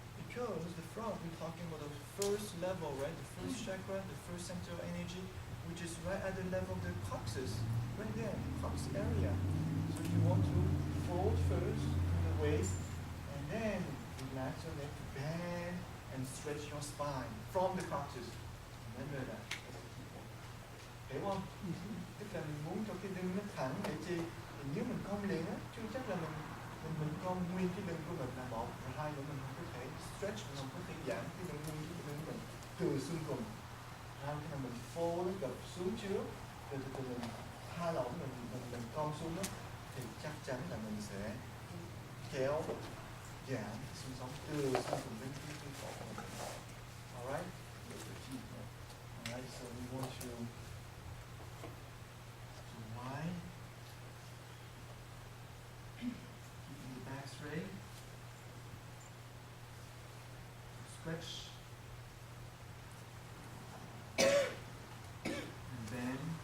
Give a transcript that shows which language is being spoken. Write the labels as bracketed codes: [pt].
[en] Because the front, we're talking about the first level, right? The first chakra, the first center of energy, which is right at the level of the coccyx, right there, the coccyx area. So you want to fold first to the waist, and then relax your neck to bend and stretch your spine from the coccyx. Remember that. That's the key point. [vi] Hiểu không? Tức là mình muốn cho cái lưng nó thẳng để chi? Thì nếu mình cong liền á, chưa chắc là mình cong nguyên cái lưng của mình là một, và hai nữa mình không có thể stretch, mình không có thể giãn cái lưng nguyên cái lưng của mình từ xương cùng. Hai cái là mình fold nó gập xuống trước, rồi từ từ mình tha lỏng mình cong xuống đó, thì chắc chắn là mình sẽ kéo giảm xương sống từ xương cùng đến cái cổ. [en] Alright? That's the key point. Alright, so we want to wide, keeping the back straight, stretch, and bend,